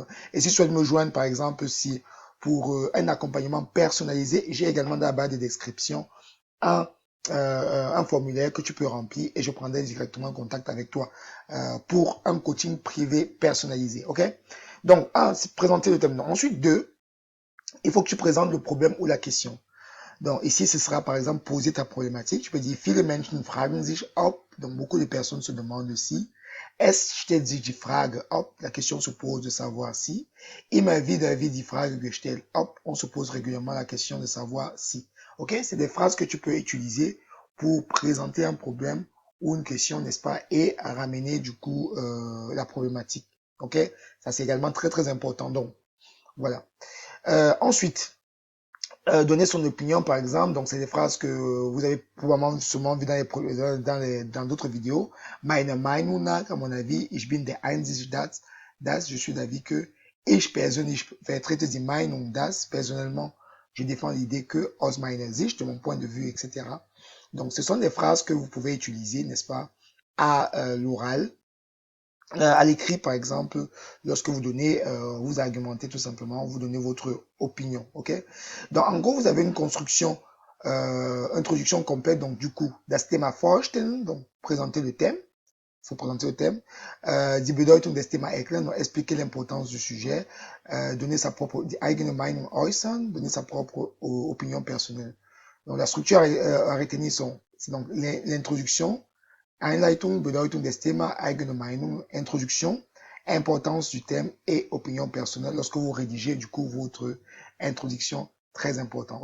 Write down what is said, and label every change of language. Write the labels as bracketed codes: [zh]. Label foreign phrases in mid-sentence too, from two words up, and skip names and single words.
[fr] Et si tu souhaites me joindre, par exemple, si pour un accompagnement personnalisé, j'ai également dans la barre de description un, un formulaire que tu peux remplir et je prendrai directement contact avec toi pour un coaching privé personnalisé. Ok? Donc, un, c'est présenter le thème. Ensuite, deux, il faut que tu présentes le problème ou la question. Donc ici, ce sera par exemple poser ta problématique. Tu peux dire, [de] viele Menschen fragen sich ob. [fr] Donc beaucoup de personnes se demandent si. [de] Es stellt sich die Frage ob. [fr] La question se pose de savoir si. [de] Immer wieder wird die Frage gestellt ob. [fr] On se pose régulièrement la question de savoir si. Ok? C'est des phrases que tu peux utiliser pour présenter un problème ou une question, n'est-ce pas? Et à ramener du coup la problématique. Ok? Ça c'est également très très important. Donc voilà. Ensuite, donner son opinion, par exemple. Donc, c'est des phrases que vous avez probablement sûrement vu dans d'autres vidéos. [de] Meine Meinung nach, [fr] à mon avis, [de] ich bin der Einzige, [fr] je suis d'avis que, [de] ich persönlich vertrete die Meinung, [fr] personnellement, je défends l'idée que, [de] aus meiner Sicht, [fr] de mon point de vue, etc. Donc, ce sont des phrases que vous pouvez utiliser, n'est-ce pas, à l'oral, à l'écrit, par exemple, lorsque vous donnez, vous argumentez tout simplement, vous donnez votre opinion, ok? Donc, en gros, vous avez une construction, introduction complète, donc du coup, [de] das Thema vorstellen, [fr] donc présenter le thème, faut présenter le thème, [de] die Bedeutung des Thema erklären, [fr] donc expliquer l'importance du sujet, donner sa propre, [de] die eigene Meinung äußern, [fr] donner sa propre opinion personnelle. Donc, la structure à retenir c'est donc l'introduction, [de] Einleitung, Bedeutung des Themas, eigene Meinung, [fr] introduction, importance du thème et opinion personnelle lorsque vous rédigez du coup votre introduction, très important.